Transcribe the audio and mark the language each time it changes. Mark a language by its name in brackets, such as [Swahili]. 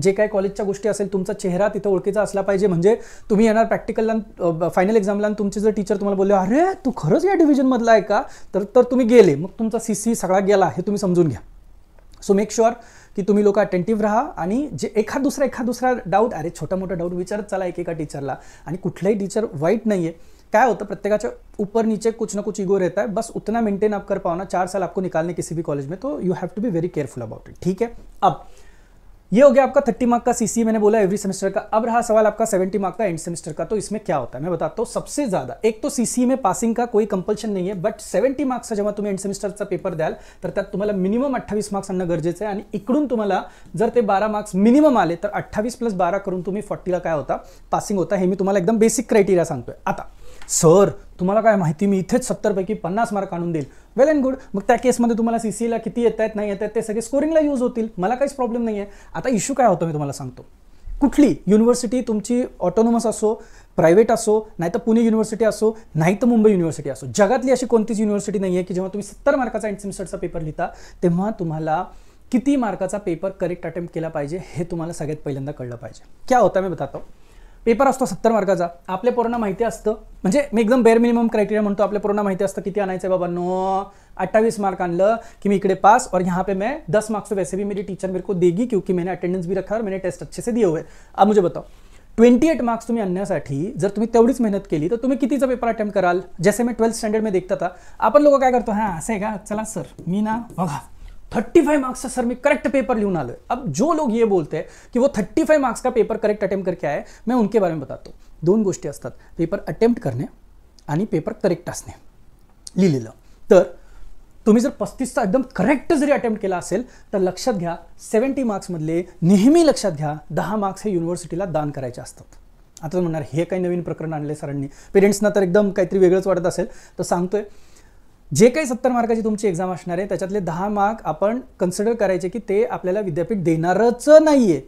[Marathi] जे काही कॉलेजच्या गोष्टी असेल, तुमचा चेहरा तिथं ओळखीचा असला पाहिजे. म्हणजे तुम्ही येणार प्रॅक्टिकलला, फायनल एक्झामला, आणि तुमचे जर टीचर तुम्हाला बोलले अरे तू खरंच या डिव्हिजनमधला आहे का, तर तुम्ही गेले, मग तुमचा CCE सगळा गेला हे तुम्ही समजून घ्या. [English] so make sure [Marathi] की तुम्ही लोक अटेंटिव्ह राहा आणि जे एखाद दुसरा डाऊट, अरे छोटा मोठा डाऊट विचारत चला एकेका टीचरला. आणि कुठलाही टीचर वाईट नाही आहे. [Hindi] क्या होता, प्रत्येकाच्या ऊपर नीचे कुछ ना कुछ ईगो रहता है, बस उतना मेंटेन आप कर पाओ ना, 4 साल आपको निकालने किसी भी कॉलेज में, तो [English] You have to be very careful about it. [Hindi] ठीक है, अब ये हो गया आपका 30 मार्क का CCE, मैंने बोला एवरी सेमेस्टर का. अब रहा सवाल आपका 70 मार्क का एंड सेमेस्टर का. तो इसमें क्या होता है मैं बताता हूँ. सबसे ज्यादा एक तो CCE में पासिंग का कोई कंपल्शन नहीं है, [Marathi] बट 70 मार्क्सचा जेव्हा तुम्ही एंड सेमेस्टरचा पेपर द्याल तर त्यात तुम्हाला मिनिमम 28 मार्क्स आणणं गरजेचं आहे. आणि इकडून तुम्हाला जर ते 12 मार्क्स मिनिमम आले तर 28 + 12 करून तुम्ही 40ला काय होता, पासिंग होता. हे मी तुम्हाला एकदम बेसिक क्रायटेरिया सांगतोय. आता सर तुम्हाला काय माहिती, मी इथेच 70 पैकी 50 मार्क आणून देईल, वेल अँड गुड. मग त्या केसमध्ये तुम्हाला CCEला किती येत आहेत नाही येत आहेत ते सगळे स्कोरिंगला यूज होतील, मला काहीच प्रॉब्लेम नाही आहे. आता इश्यू काय होतो मी तुम्हाला सांगतो. कुठली युनिव्हर्सिटी तुमची ऑटोनॉमस असो, प्रायव्हेट असो, नाही तर पुणे युनिव्हर्सिटी असो, नाही तर मुंबई युनिव्हर्सिटी असो, जगातली अशी कोणतीच युनिव्हर्सिटी नाही आहे की जेव्हा तुम्ही 70 मार्काचा एंड सेमेस्टरचा पेपर लिहिता तेव्हा तुम्हाला किती मार्काचा पेपर करेक्ट अटेम्प्ट केला पाहिजे हे तुम्हाला सगळ्यात पहिल्यांदा कळलं पाहिजे. [Hindi] क्या होता मैं बताता हूँ. [Marathi] पेपर असतो 70 मार्काचा, आपल्या पोरांना माहिती असतं, म्हणजे मी एकदम बेअर मिनिमम क्रायटेरिया म्हणतो, आपल्या पोरांना माहिती असतं किती आणायचं आहे बाबा. 28 मार्क आणलं [Hindi] कि मैं इकडे पास, और यहाँ पे मैं 10 मार्क्स तो वैसे भी मेरी टीचर मेरे को देगी क्योंकि मैंने अटेंडेंस भी रखा और मैंने टेस्ट अच्छे से दिए हुए. अब मुझे बताओ [Marathi] 28 मार्क्स तुम्ही आणण्यासाठी जर तुम्ही तेवढीच मेहनत केली तर तुम्ही कितीचा पेपर अटेम्प्ट कराल. [Hindi] जैसे मैं 12th स्टँडर्ड में देखता था, [Marathi] आपण लोक काय करतो, हां असं आहे का, चला सर मी ना बघा [Hindi] 35 मार्क्स का सर मैं करेक्ट पेपर [Marathi] लिहून आलोय. [Hindi] अब जो लोग ये बोलते हैं कि वो 35 मार्क्स का पेपर करेक्ट अटेम्प्ट करके आए, मैं उनके बारे में बतातो. [Marathi] 2 गोष्टी असतात, पेपर अटेम्प्ट करणे आणि पेपर करेक्ट असणे लिहिलेलं. तर तुम्ही जर 35चा एकदम करेक्ट जरी अटेम्प्ट केला असेल तर लक्षात घ्या 70 मार्क्समधले नेहमी लक्षात घ्या 10 मार्क्स हे युनिव्हर्सिटीला दान करायचे असतात. आता म्हणणार हे काही नवीन प्रकरण आणले सरांनी, पेरेंट्सना तर एकदम काहीतरी वेगळंच वाटत असेल, तर सांगतोय जे काही 70 मार्काची तुमची एक्झाम असणार आहे त्याच्यातले 10 मार्क आपण कन्सिडर करायचे की ते आपल्याला विद्यापीठ देणारच नाहीये.